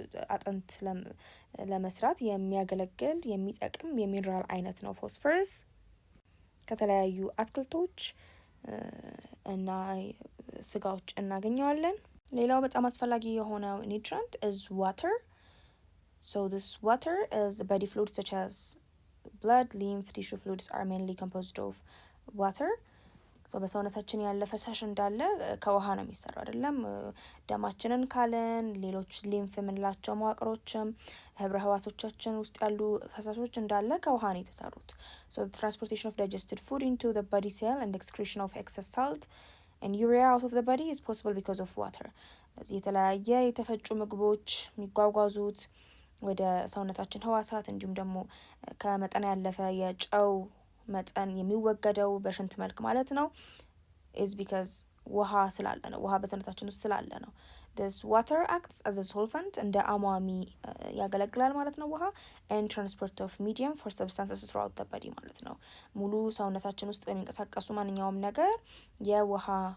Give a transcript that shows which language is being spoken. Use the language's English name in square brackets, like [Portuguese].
[Amharic] አጥንት ለመስራት የሚያገለግል የሚጠቅም የሚነራል አይነት ነው ፎስፈረስ። ከተለያዩ አትክልቶች እና ስጋዎች እናገኘዋለን። ሌላው በጣም አስፈላጊ የሆነው ኒውትሪንት is water. [English] So this water is body fluids such as blood, lymph, tissue fluids are mainly composed of water. [Amharic] So በሰውነታችን ያለ ፈሳሽ እንዳለ ከውሃ ነው የሚሰራው አይደለም። ደማችንን ካለን ሌሎች ሊምፍ የምንላቸው መዋቅሮችም ህብረ ህዋሶቻችን ውስጥ ያሉ ፈሳሾች እንዳለ ከውሃ ነው የተሰሩት። [English] So the transportation of digested food into the body cell and excretion of excess salt and urea out of the body is possible because of water. [Amharic] እዚህ የተለያየ የተፈጩ ምግቦች የሚጓጓዙት ወደ ሰውነታችን ህዋሳት እንዲሁም ደግሞ ከመጠን ያለፈ የጨው መጠን የሚወገደው በሽንት መልክ ማለት ነው is because ውሃ ስላለ ነው። ውሃ በሰውነታችን ውስጥ ስላለ ነው። [English] this water acts as a solvent [Amharic] እንደ አሟሚ ያገለግላል ማለት ነው ውሃ [English] and transport of medium for substances throughout the body [Amharic] ማለት ነው። ሙሉ ሰውነታችን ውስጥ የሚንቀሳቀሱ ማንኛውም ነገር የውሃ